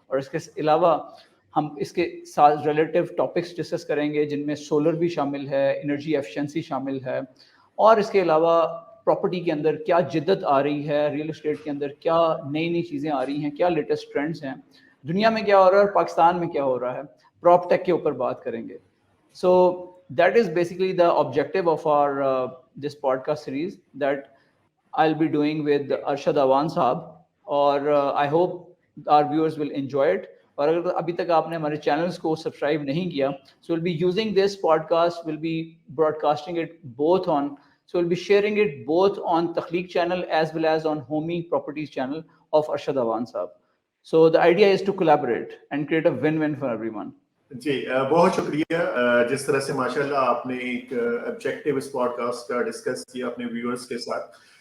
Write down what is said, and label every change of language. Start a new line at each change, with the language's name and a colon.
Urdu: اور اس کے علاوہ ہم اس کے ساتھ ریلیٹیو ٹاپکس ڈسکس کریں گے جن میں سولر بھی شامل ہے, انرجی ایفیشنسی شامل ہے, اور اس کے علاوہ پراپرٹی کے اندر کیا جدت آ رہی ہے, ریئل اسٹیٹ کے اندر کیا نئی نئی چیزیں آ رہی ہیں, کیا لیٹسٹ ٹرینڈس ہیں, دنیا میں کیا ہو رہا ہے اور پاکستان میں کیا ہو رہا ہے, پراپ ٹیک کے اوپر بات کریں گے.
English: so that is basically the objective of our this podcast series that I'll be doing with Arshad Awan صاحب,
Urdu: اور
English: I hope our viewers will enjoy it.
Urdu: اور اگر ابھی تک آپ نے ہمارے چینلز کو سبسکرائب نہیں کیا,
English: so we'll be using this podcast, we'll be broadcasting it both on, so we'll be sharing it both on Takhliq channel as well as on Homi Properties channel of Arshad Awan صاحب. So the idea is to collaborate and create a win-win for everyone.
Urdu: جی بہت شکریہ. جس طرح سے ماشاءاللہ آپ نے ایک آبجیکٹیو اس پوڈ کاسٹ کا ڈسکس کیا اپنے ویورز کے ساتھ.